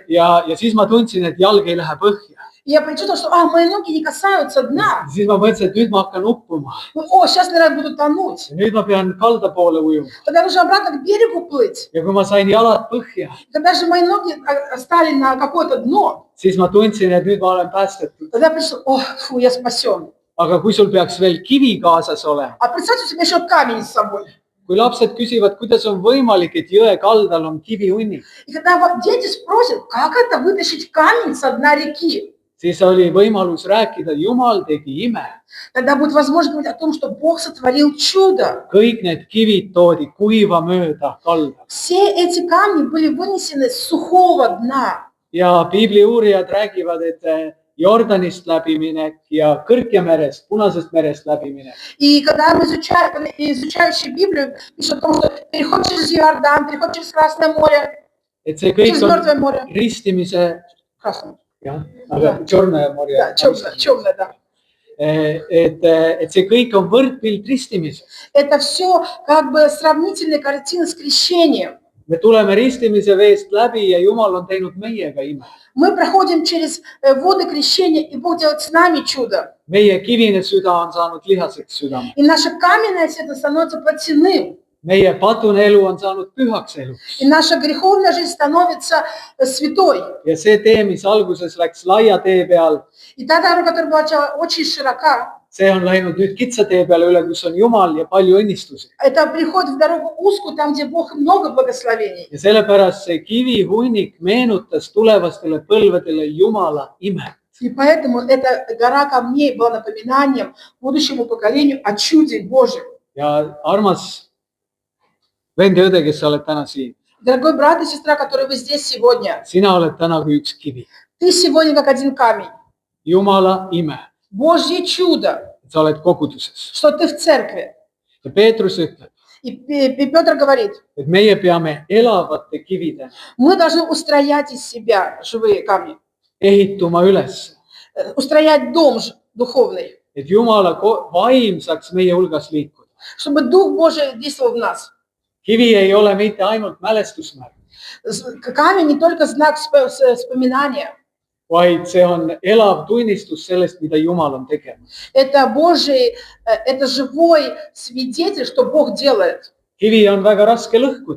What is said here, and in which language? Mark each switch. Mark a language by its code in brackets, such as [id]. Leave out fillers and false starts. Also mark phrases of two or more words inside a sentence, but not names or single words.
[et] ja siis ma tundsin, et jalg ei lähe põhja. [ru] И я почувствовала, что мои ноги не касаются дна. [et] siis ma mõtlesin, et nüüd ma hakkan uppuma. [ru] Сейчас, наверное, буду тонуть. [et] ja nüüd ma pean kalda poole ujuma. [ru] Тогда нужно обратно к берегу плыть. [et] ja kui ma sain jalad põhja, [ru] Когда же мои ноги стали на какое-то дно, [et] siis ma tundsin, et nüüd ma olen päästetud. [ru] тогда я пришла, я спасен. [et] aga kui sul peaks veel kivi kaasas olema, [ru] А представьте себе еще камень с собой. [et] kui lapsed küsivad, kuidas on võimalik, et jõe kaldal on kivihunnik, [ru] И когда дети спросят, как это вытащить камень со дна реки, [et] siis oli võimalus rääkida, Jumal tegi ime. [ru] тогда будет возможность говорить о том, что Бог сотворил чудо. [et] kõik need kivid toodi kuiva mööda kalda. [ru] Все эти камни были вынесены с сухого дна. [et] ja piibli uurijad räägivad, et Jordanist läbiminek ja Kõrgjamerest, Punasest merest läbiminek. [ru] И когда мы изучающие Библию, пишут о том, что переход через Иордан, переход через Красное море, [et] et see kõik [ru] через [et] on [ru] Мертвое море. [et] ristimise, [ru] Красное. [et] jah, aga [ru] Чёрное море. Да, темное, да. [et] et see kõik on võrdpilt ristimisest. [ru] Это все как бы сравнительная картина с крещением. [et] me tuleme ristimise veest läbi ja Jumal on teinud meiega ime. [ru] Мы проходим через воды крещения, и Бог делает с нами чудо. [et] meie kivine süda on saanud lihaseks südame. [ru] И наше каменное сердце становится плотяным. [et] meie patune elu on saanud pühaks eluks. [ru] И наша греховная жизнь становится святой. [et] ja see tee, mis alguses läks laia tee peal, [ru] И та дорога, которая была очень широка, [et] see on läinud nüüd kitsa tee peale üle, kus on Jumal ja palju õnnistusi. [ru] это приход в дорогу узкую, там, где Бог много благословений. [et] ja sellepärast see kivihunnik meenutas tulevastele põlvedele Jumala imet. [ru] И поэтому эта гора камней была напоминанием будущему поколению о чуде Божьем. [et] ja armas vend ja õde, kes sa oled täna siin, [ru] Дорогой брат и сестра, которые вы здесь сегодня, [et] sina oled täna kui üks kivi. [ru] ты сегодня как один камень. [et] Jumala ime, [ru] Божье чудо, [et] et sa oled koguduses. [ru] что ты в церкви. [et] ja Peetrus ütleb, [ru] И Петр говорит, [et] et meie peame elavate kividena [ru] мы должны устроять из себя живые камни, [et] ehituma üles, [ru] устроять дом духовный, [et] et Jumala vaim saaks meie hulgas liikuda. [ru] чтобы Дух Божий действовал в нас. [et] kivi ei ole mitte ainult mälestusmärk, [ru] Камень не только знак вспоминания, [et] vaid see on elav tunnistus sellest, mida Jumal on tegemas. [ru] это Божий, это живой свидетель, что Бог делает. [et] kivi on väga raske lõhkuda,